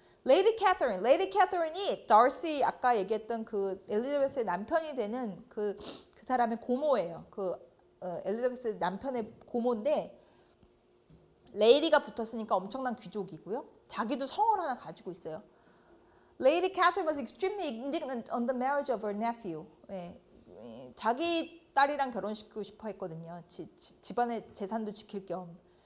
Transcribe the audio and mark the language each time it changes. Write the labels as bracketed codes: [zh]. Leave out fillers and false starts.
[ko] 레이디 캐서린이 다시 아까 얘기했던 그 엘리자베스의 남편이 되는 그 사람의 고모예요. 엘리자베스 남편의 고모인데 레이디가 붙었으니까 엄청난 귀족이고요. 자기도 성을 하나 가지고 있어요. [en] Lady Catherine was extremely indignant on the marriage of her nephew. [ko] 자기 딸이랑 결혼시키고 싶어 했거든요. 집안의 재산도 지킬 겸.